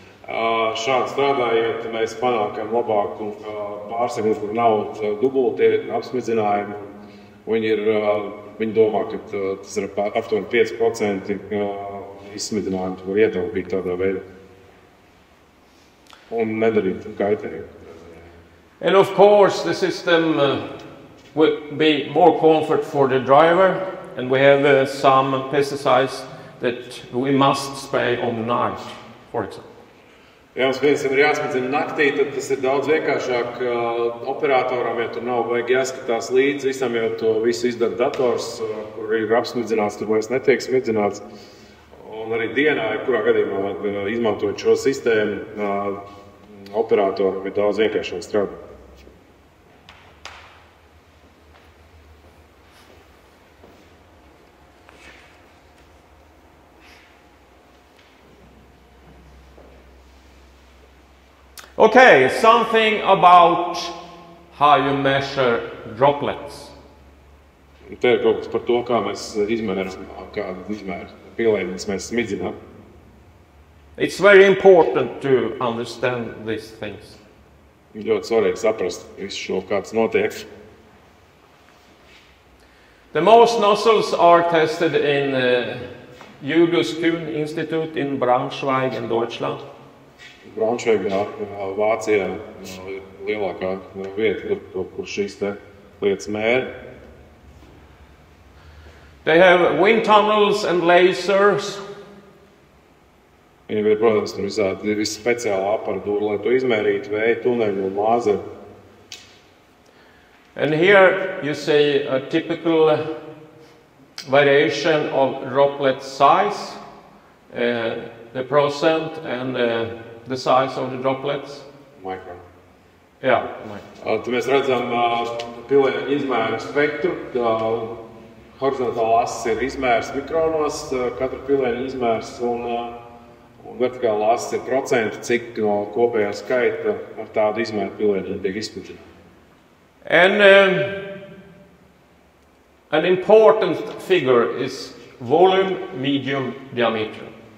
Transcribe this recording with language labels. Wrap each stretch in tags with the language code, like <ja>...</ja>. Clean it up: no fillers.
<lv>Šādi strādājot, mēs panākam labāku pārsegu, kur nav dubultie apsmidzinājumi. Viņi domā, ka tas ir aptuveni 5% izsmidzinājumu, var ietaupīt tādā veidā un nedarīt kaitējumu.</lv> <en>And of course, the system would be more comfort for the driver, and we have some pesticides that we must spray on the night, for example.</en> <lv>Ja mums piemēram ir jāsmidzina naktī, tad tas ir daudz vienkāršāk operatoram, ja tur nav vajag jāskatās līdz visam, jo to visu izdara dators, kur ir apsmidzināts, tur vairs netiek smidzināts. Un arī dienā, kurā gadījumā izmantojot šo sistēmu, operatoram ir daudz vienkāršāk strādāt.</lv> <en>Okay, something about how you measure droplets.</en> <lv>Te ir kaut kas par to, kā mēs izmēram, kādu izmēru pielējumus mēs smidzinām.</lv> <en>It's very important to understand these things.</en> <lv>Ļoti svarīgi saprast visu šo, kāds notiek.</lv> <en>The most nozzles are tested in Julius Kuhn Institute in Braunschweig in Deutschland.</en> <lv>Braunschweigā, Vācijā, ir lielākā vieta, kur šīs te lietas mēra.</lv> <en>They have wind tunnels and lasers.</en> <lv>Viņiem ir, protams, tur visādi speciāla aparatūra, lai to izmērītu, vēja tuneļu un lāzeru.</lv> <en>And here you see a typical variation of droplet size, the percent and the size of the droplets. Mikron.</en> <lv>Jā, Te mēs redzam pilēņu izmēru spektru. Horizontāla asis ir izmērs mikronos, katra pilēņa izmērs, un vertikāla asis ir procenti, cik no kopējā skaita ar tādu izmēru pilēņiem tiek izsmidzināti.</lv> <en>And an important figure is volume, medium, diameter.</en>